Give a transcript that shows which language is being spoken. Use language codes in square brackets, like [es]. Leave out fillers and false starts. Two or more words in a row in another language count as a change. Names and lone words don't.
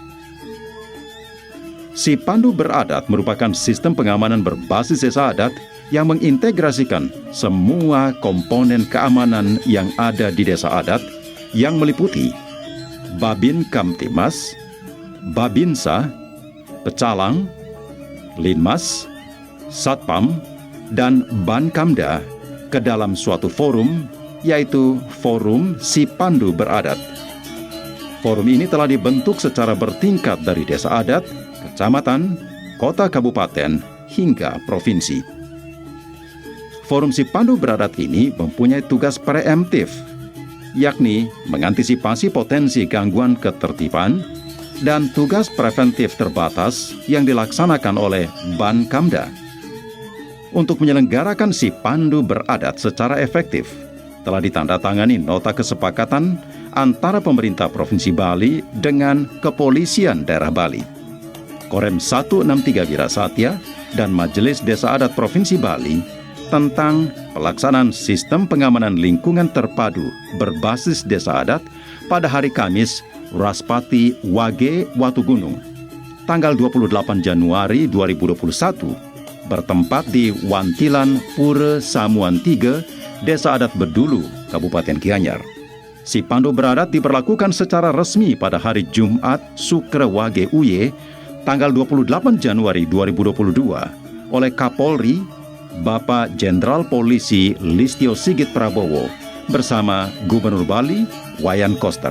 [id] Sipandu Beradat merupakan sistem pengamanan berbasis desa adat yang mengintegrasikan semua komponen keamanan yang ada di desa adat yang meliputi Babin Kamtimas, Babinsa, Pecalang, Linmas, Satpam, dan Bankamda ke dalam suatu forum, yaitu Forum Sipandu Beradat. Forum ini telah dibentuk secara bertingkat dari desa adat, kecamatan, kota kabupaten, hingga provinsi. Forum Sipandu Beradat ini mempunyai tugas preemptif, yakni mengantisipasi potensi gangguan ketertiban, dan tugas preventif terbatas yang dilaksanakan oleh Bankamda. Untuk menyelenggarakan Sipandu Beradat secara efektif, telah ditandatangani nota kesepakatan antara pemerintah Provinsi Bali dengan Kepolisian Daerah Bali, Korem 163 Wirasatya, dan Majelis Desa Adat Provinsi Bali tentang pelaksanaan sistem pengamanan lingkungan terpadu berbasis desa adat pada hari Kamis Raspati Wage Watugunung, tanggal 28 Januari 2021, bertempat di Wantilan Pura Samuan 3, Desa Adat Bedulu, Kabupaten Gianyar. Si Pandu Beradat diberlakukan secara resmi pada hari Jumat Sukra Wage Uye, tanggal 28 Januari 2022, oleh Kapolri, Bapak Jenderal Polisi Listio Sigit Prabowo, bersama Gubernur Bali, Wayan Koster.